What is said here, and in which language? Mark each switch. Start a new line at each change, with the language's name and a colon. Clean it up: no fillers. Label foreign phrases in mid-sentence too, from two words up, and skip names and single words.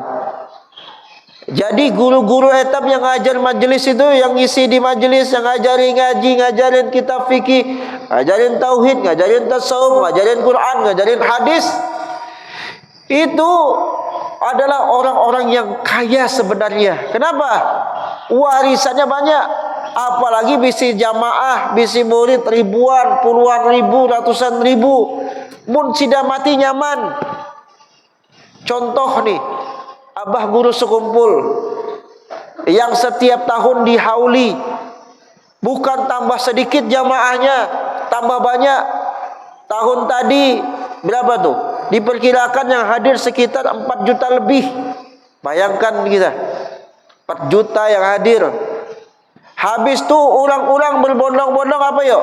Banjar: Jadi guru-guru etam yang ngajar majelis itu, yang isi di majelis, yang ngajarin ngaji, ngajarin kitab fikih, ngajarin tauhid, ngajarin tasawuf, ngajarin Quran, ngajarin hadis, itu adalah orang-orang yang kaya sebenarnya. Kenapa? Warisannya banyak. Apalagi bisi jamaah, bisi murid ribuan, puluhan ribu, ratusan ribu. Mun sudah mati nyaman. Contoh nih, abah guru sekumpul yang setiap tahun dihauli, bukan tambah sedikit jamaahnya, tambah banyak. Tahun tadi berapa tuh? Diperkirakan yang hadir sekitar 4 juta lebih. Bayangkan kita, 4 juta yang hadir. Habis tuh orang-orang berbondong-bondong apa yuk?